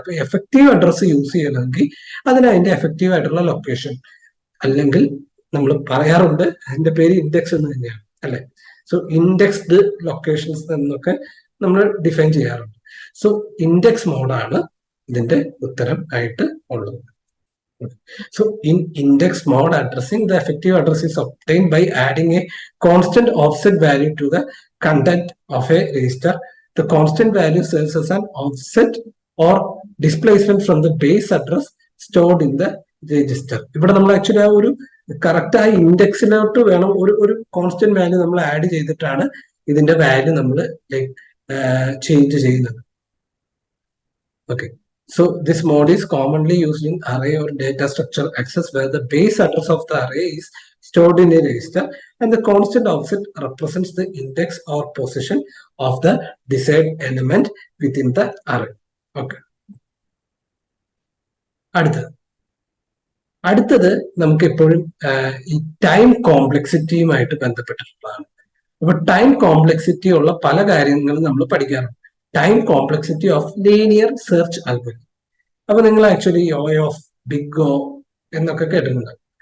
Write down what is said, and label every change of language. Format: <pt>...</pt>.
<ml>അപ്പൊ effective address use ചെയ്യണമെങ്കിൽ അതിന് അതിന്റെ എഫക്റ്റീവ് ആയിട്ടുള്ള ലൊക്കേഷൻ, അല്ലെങ്കിൽ നമ്മൾ പറയാറുണ്ട് അതിന്റെ പേര് ഇൻഡെക്സ് എന്ന് തന്നെയാണ്, അല്ലെ? സോ ഇൻഡെക്സ്ഡ് ലൊക്കേഷൻസ് എന്നൊക്കെ നമ്മൾ ഡിഫൈൻ ചെയ്യാറുണ്ട്. സോ ഇൻഡെക്സ് മോഡാണ് ഇതിന്റെ ഉത്തരം ആയിട്ട് ഉള്ളത്.</ml> <en>So in index mode addressing, the effective address is obtained by adding a constant offset value to the content of a register. The constant value serves as an offset or displacement from the base address stored in the register.</en> <ml>ഇവിടെ നമ്മൾ actually ആ ഒരു correct ആ ഇൻഡെക്സിലോട്ട് വേണം ഒരു constant value നമ്മൾ add ചെയ്തിട്ടാണ് ഇതിന്റെ വാല്യൂ നമ്മൾ ചേഞ്ച് ചെയ്യുന്നത്. Okay,</ml> <en>So this mode is commonly used in array or data structure access where the base address of the array is stored in a register and the constant offset represents the index or position of the desired element within the array. Okay.</en> <ml>അടുത്തത് നമുക്ക് എപ്പോഴും ഈ time കോംപ്ലക്സിറ്റിയുമായിട്ട് ബന്ധപ്പെട്ടിട്ടുള്ളതാണ്. അപ്പൊ time complexity ഉള്ള പല കാര്യങ്ങളും നമ്മൾ പഠിക്കാറുണ്ട്.</ml> <en>Time complexity of linear search algorithm.</en> <ml>അപ്പൊ നിങ്ങൾ actually O of big O എന്നൊക്കെ കേട്ടിട്ടുണ്ട്.</ml>